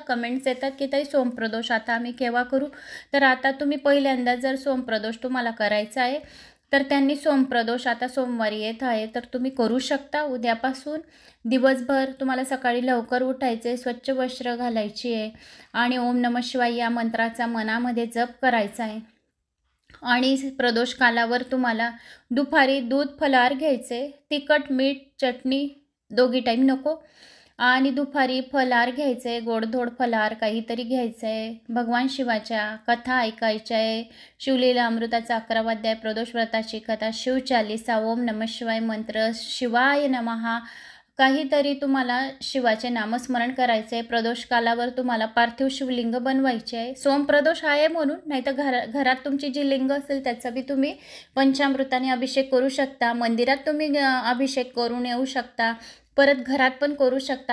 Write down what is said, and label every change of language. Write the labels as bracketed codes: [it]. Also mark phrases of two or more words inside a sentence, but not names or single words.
[mr] कमेंट्स येतात की ताई सोमप्रदोष आता आम्ही केव्हा करू, तर आता तुम्ही पहिल्यांदा जर सोमप्रदोष तुम्हाला करायचा आहे तर त्यांनी सोमप्रदोष आता सोमवारी येत आहे तर तुम्ही करू शकता उद्यापासून। दिवसभर तुम्हाला सकाळी लवकर उठायचे, स्वच्छ वस्त्र घालायची आहे आणि [sa] ओम नमः शिवाय [mr] या मंत्राचा मनामध्ये जप करायचा आहे। आणि प्रदोष कालावर तुम्हाला दुपारी दूध फलाहार घ्यायचे, तिखट मीठ चटणी दोघी टाईम नको, आणि दुपारी फलाहार घ्यायचे, गोडधोड फलाहार काहीतरी घ्यायचं आहे। भगवान शिवाच्या कथा ऐकायच्या आहे, शिवलीला अमृताचा 11वा अध्याय, प्रदोष व्रताची कथा, शिवचालीसा, [sa] ओम नमः शिवाय [mr] मंत्र, [sa] शिवाय नमः, [mr] काहीतरी तुम्हाला शिवाचे नामस्मरण करायचे आहे। प्रदोष कालावर तुम्हाला पार्थिव शिवलिंग बनवायचे आहे, सोमप्रदोष आहे म्हणून, नाही तर घरात तुमची जी लिंग असेल त्याचा बी तुम्ही पंचामृताने अभिषेक करू शकता, मंदिरात तुम्ही अभिषेक करून येऊ शकता, परत घरात पण करू शकता।